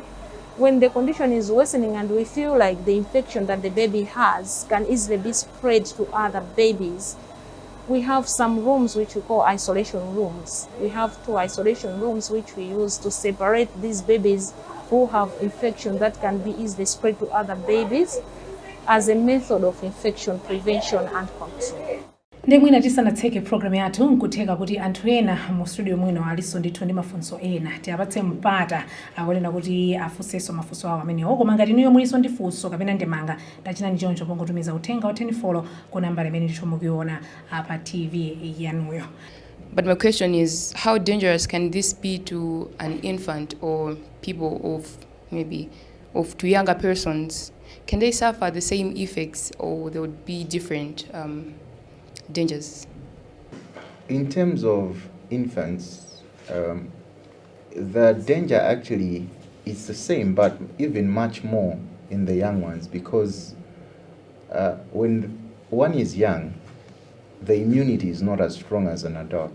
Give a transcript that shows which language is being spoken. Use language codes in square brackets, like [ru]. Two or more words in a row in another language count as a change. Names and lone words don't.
[en] When the condition is worsening and we feel like the infection that the baby has can easily be spread to other babies, we have some rooms which we call isolation rooms. We have 2 isolation rooms which we use to separate these babies who have infection that can be easily spread to other babies, as a method of infection prevention and control. [ny] Ndemwina tisanatseke program yathu nkutheka kuti anthu ena mu studio mwino aliso ndithu ndi mafunso ena tiapatse mpata awolena kuti afunsenso mafunso awo amenewo. Koma ngati inuyo muliso ndi funso kapena ndemanga tachina ndi choncho pongotumiza uthenga wa 10 ku nambala imene ndithu mukuiona pa TV yanuyo. [en] But my question is, how dangerous can this be to an infant or people to younger persons? Can they suffer the same effects, or there would be different dangers? In terms of infants, the danger actually is the same, but even much more in the young ones, because when one is young, the immunity is not as strong as an adult.